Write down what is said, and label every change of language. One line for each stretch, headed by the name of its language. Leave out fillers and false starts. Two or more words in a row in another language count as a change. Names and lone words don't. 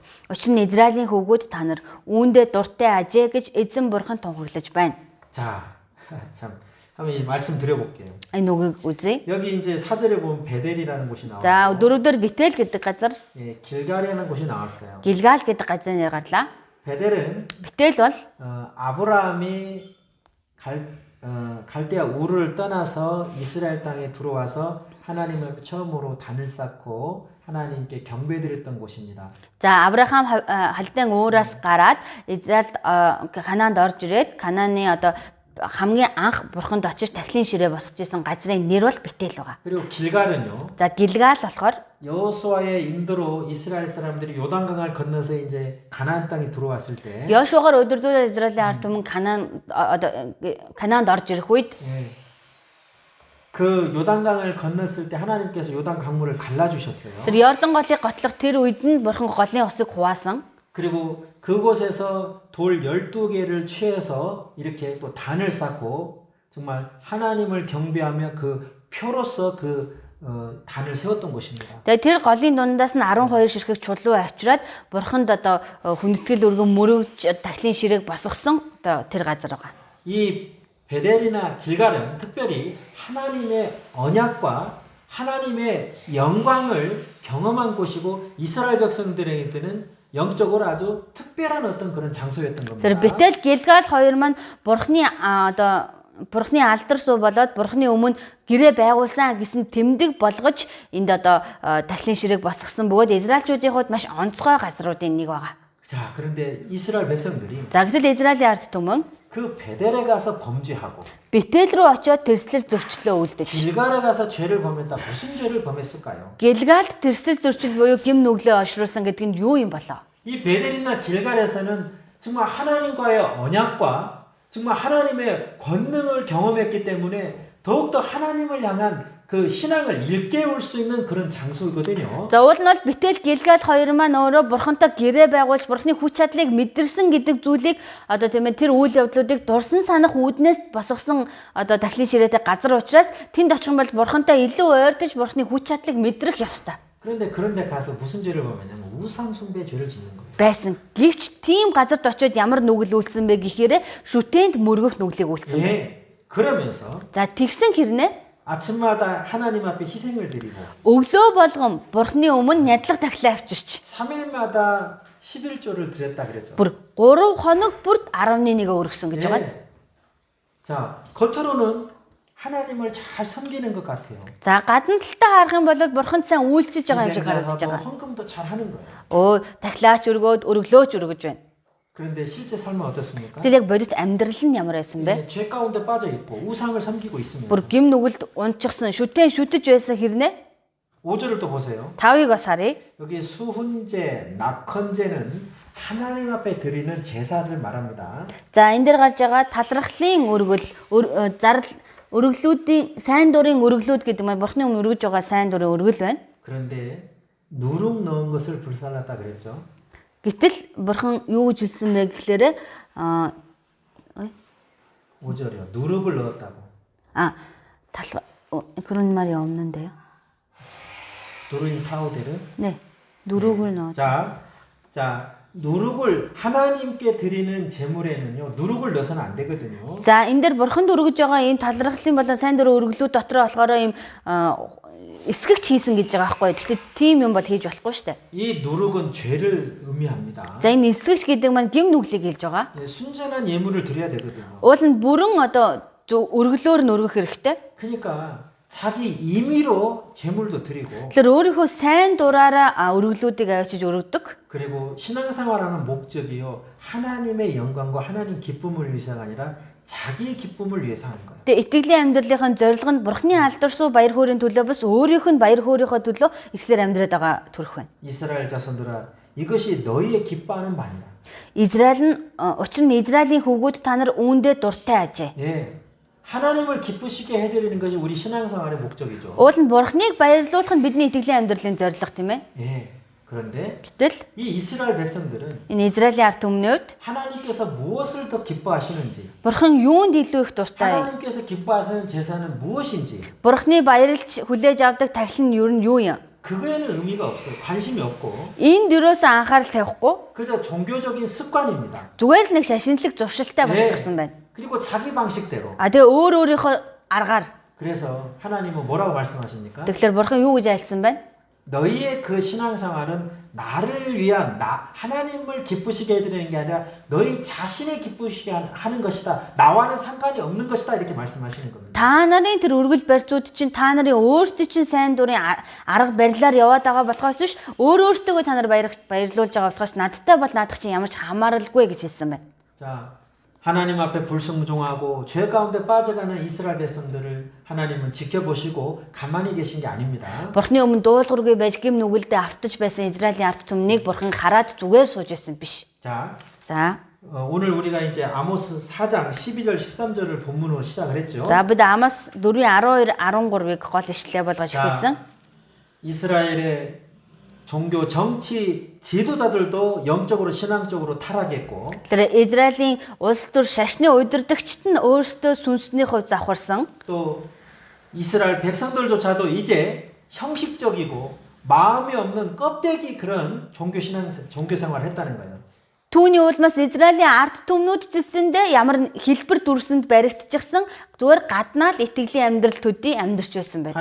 Mongolian: Учир нь Израилийн хөвгүүд та нар үүндээ дуртай ажээ гэж эзэн бурхан тунхаглаж байна.
Korean: 자, 참 한번 이 말씀 드려볼게요.
Mongolian: Энэ үгийг үзье.
Korean: 여기 이제 사절에 보면 베델이라는 곳이 나와요.
Mongolian: За, дөрөвдөр Бэтэл гэдэг газар,
Korean: 예, 길갈이라는 곳이 나왔어요.
Mongolian: Гилгал гэдэг газар нэр гарлаа.
Korean: 베델은
Mongolian: Бэтэл бол
Korean: 아브라함이 갈대아 우르를 떠나서 이스라엘 땅에 들어와서 하나님 앞에 처음으로 단을 쌓고 하나님께 경배드렸던 곳입니다.
Mongolian: За, Авраам халдын уураас гараад Израильд Канаанд орж ирээд Канааны одоо хамгийн анх бурханд очиж тахилын ширээ босгож исэн газрын нэр бол Бэтэл байгаа.
Korean: 그리고 길갈은요.
Mongolian: За, Гилгал болохоор
Korean: 여호수아의 인도로 이스라엘 사람들이 요단강을 건너서 이제 가나안 땅에 들어왔을 때
Mongolian: Йошуагаар өдөрдөө Израилийн ард түмэн Канаанд орж ирэх үед
Korean: 예, 그 요단강을 건넜을 때 하나님께서 요단 강물을 갈라주셨어요.
Mongolian: тэр Йордан голыг готлох тэр үед нь бурхан голын усыг хуваасан.
Korean: 그리고 그곳에서 돌 12개를 취해서 이렇게 또 단을 쌓고 정말 하나님을 경배하며 그 표로서 단을 세웠던 곳입니다.
Mongolian: Тэгээ тэр голын дундаас нь 12 ширхэг чулуу авчираад бурханд одоо хүндэтгэл өргөн мөрөгж тахилын ширээг босгосон одоо тэр газар байгаа.
Korean: 이 베델이나 길갈은 특별히 하나님의 언약과 하나님의 영광을 경험한 곳이고 이스라엘 백성들에게는 영적으로 아주 특별한 어떤 그런 장소였던 겁니다.
Mongolian: Тэр Бэтэл Гилгал хоёр маань бурхны одоо бурхны алдар суу болоод бурхны өмнө гэрээ байгуулсан гэсэн тэмдэг болгож энд одоо тахилын ширээг босгосон бөгөөд израилчуудын хувьд маш онцгой газруудын нэг байгаа.
Korean: 자, 그런데 이스라엘 백성들이
Mongolian: За гэтэл Израилийн ард түмэн
Korean: 그 베델에 가서 범죄하고 Бэтэл рүү очиод тэрслэл зөрчлөө үлдэж. 길갈에 가서 죄를 범했다. 무슨 죄를 범했을까요?
Mongolian: Гилгалд тэрслэл зөрчил буюу гим нүглээ олшруулсан гэдэг нь юу юм болоо?
Korean: 이 베델이나 길갈에서는 정말 하나님과의 언약과 정말 하나님의 권능을 경험했기 때문에 더욱더 하나님을 향한 그 신앙을 일깨울 수 있는 그런 장소이거든요.
Mongolian: За уул нь бол Бэтэл Гилгал хоёр маань өөрөө бурхантай гэрээ байгуулж бурхны хүч чадлыг мэдэрсэн гэдэг зүйлийг одоо тийм ээ тэр үйл явдлуудыг дурсан санах үүднээс босгосон одоо тахилын ширээтэй газар учраас тэнд очих юм бол бурхантай илүү ойртож бурхны хүч чадлыг мэдрэх ёстой.
Korean: 그런데 그런데 가서 무슨 죄를 범했냐면 우상 숭배 죄를 짓는 거예요.
Mongolian: Байсан. Гэвч тийм газарт очиод ямар нүгэл үйлсэн бэ гэхээр шүтээнд мөргөх нүглийг үйлсэн бэ.
Korean: 예. 그러면서
Mongolian: За тэгсэн хэрнээ
Korean: 아침마다 하나님 앞에 희생을 드리고
Mongolian: өглөө болгон бурхны өмнө нядлах тахилаа авчирч
Korean: 3일마다 11조를 드렸다 그랬죠.
Mongolian: бүр 3 хоног бүрд 11-ыг өргөсөн гэж байгаа.
Korean: 자, 겉으로는 하나님을 잘 섬기는 것 같아요.
Mongolian: За гадна талдаа харах юм бол бурханд сайн үйлчилж байгаа юм шиг харагдаж
Korean: 희생하고
Mongolian: байгаа.
Korean: 헌금도 잘 하는 거예요.
Mongolian: Өө тахилаач өргөөд өглөөч өргөж байна.
Korean: 그런데 실제 삶은 어떻습니까?
Mongolian: Тэгэл яг бодит амьдрал нь ямар байсан бэ?
Korean: 죄 가운데 빠져 있고 우상을 섬기고 있으면서
Mongolian: Бүр гим нүгэлд унчихсан, шүтэн шүтэж байсан хэрнээ
Korean: 5절을 또 보세요.
Mongolian: 5-ыг бас харъя.
Korean: 여기 수훈제, 낙헌제는 하나님 앞에 드리는 제사를 말합니다.
Mongolian: За энэ дээр гарч байгаа талархлын өргөл, зардал өргөлүүдийн сайн дурын өргөлүүд гэдэг нь бурхны өмнө өргөж байгаа сайн дурын өргөл байна.
Korean: 그런데 누룩 넣은 것을 불살랐다 그랬죠.
Mongolian: Гэтэл бурхан юу гэж хэлсэн бэ гэхээр
Korean: 5절이요. 누룩을 넣었다고. 그런 말이 없는데요. 누룩인 파우데르. 네. 누룩을 넣었다. 자, 누룩을 하나님께 드리는 제물에는요. 누룩을 넣어서는 안 되거든요.
Mongolian: За энэ дээр бурханд өргөж байгаа ийм талархлын болон сайн дурын өргөлүүд дотроо болохоор ийм эсгэгч хийсэн гэж байгаа байхгүй. Тэгэхээр тийм юм бол хийж болохгүй шүү дээ.
Korean: 이 누룩은 죄를 의미합니다.
Mongolian: За энэ эсгэгч гэдэг маань гим нүглийг хэлж байгаа.
Korean: 예, 순전한 예물을 드려야 되거든요.
Mongolian: Уул нь бүрэн өргөлөөр нь өргөх хэрэгтэй.
Korean: 그러니까 자기 임의로 제물도 드리고
Mongolian: Тэгэхээр өөрийнхөө сайн дураараа өргөлүүдийг авчиж өргөдөг.
Korean: 그리고 신앙생활하는 목적이요. 하나님의 영광과 하나님 기쁨을 위해서가 아니라 자기 기쁨을 위해서 하는 거예요.
Mongolian: Тэгээ итгэлийн амьдралын зорилго нь бурхны алдаршуу баяр хөөрийн төлөө бас өөрийнх нь баяр хөөрийнхөө төлөө ихлээр амьдраад байгаа төрөх байна.
Korean: 이스라엘 자손들아 이것이 너희의 기뻐하는 말이라.
Mongolian: Израиль нь учир нь Израилийн хүүгүүд та нар үүндээ дуртай ажээ.
Korean: 예. 하나님을 기쁘시게 해드리는 것이 우리 신앙생활의 목적이죠.
Mongolian: Уул нь бурхныг баярлуулах нь бидний итгэлийн амьдралын зорилго тийм ээ.
Korean: 예. 그런데
Mongolian: Гэтэл
Korean: 이 이스라엘 백성들은
Mongolian: энэ Израилийн ард түмнүүд
Korean: 하나님께서 무엇을 더 기뻐하시는지,
Mongolian: бурхан юунд илүү их дуртай,
Korean: 하나님께서 기뻐하시는 제사는 무엇인지
Mongolian: бурхны баярлж хүлээж авдаг тахил нь юу нь юу юм?
Korean: 그거에는 의미가 없어요. 관심이 없고
Mongolian: Энд юусоо анхаарал тавихгүй
Korean: 그저 종교적인 습관입니다.
Mongolian: зүгээр л нэг шашинлаг зуршилтай болчихсон байна.
Korean: 그리고 자기 방식대로.
Mongolian: Тэгээ өөрийнхөө аргаар.
Korean: 그래서 하나님은 뭐라고 말씀하십니까?
Mongolian: Тэгэхээр бурхан юу гэж айлцсан байна?
Korean: 너희의 그 신앙생활은 나를 위한 하나님을 기쁘시게 해드리는 게 아니라 너희 자신을 기쁘시게 하는 것이다. 나와는 상관이 없는 것이다. 이렇게 말씀하시는 겁니다.
Mongolian: Та нарын тэр үргэл барьцууд чинь та нарын өөрсдөө чинь сайн дурын арга барилаар яваад байгаа болохоос биш өөртөө та нар баярлуулж байгаа болохоос надтай бол наадах чинь ямар ч хамааралгүй гэж хэлсэн байна.
Korean: 자, 하나님 앞에 불순종하고 죄 가운데 빠져가는 이스라엘 백성들을 하나님은 지켜보시고 가만히 계신 게 아닙니다.
Mongolian: Бурхны өмнө дуулуургүй байж гим нүгэлдээ автаж байсан Израилийн ард түмнийг бурхан хараад зүгээр сууж байсан биш.
Korean: 자, 오늘 우리가 이제 아모스 4장 12절 13절을 본문으로 시작을 했죠.
Mongolian: За бид Амос 4-12 13-ыг гол ишлэлээ болгож эхэлсэн.
Korean: 이스라엘의 종교 정치 지도자들도 영적으로 신앙적으로 타락했고
Mongolian: Тэгэхээр Израилийн улс төр шашны удирдагчид нь өөрсдөө сүнсний хувь завхарсан.
Korean: 또 이스라엘 백성들조차도 이제 형식적이고 마음이 없는 껍데기 그런 종교 생활을 했다는 거예요.
Mongolian: Түүний улмаас Израилийн ард түмнүүд ч гэсэндээ ямар хэлбэр дүрсэнд баригдчихсан зүгээр гаднаа л итгэлийн амьдрал төдий амьдарч байсан байна.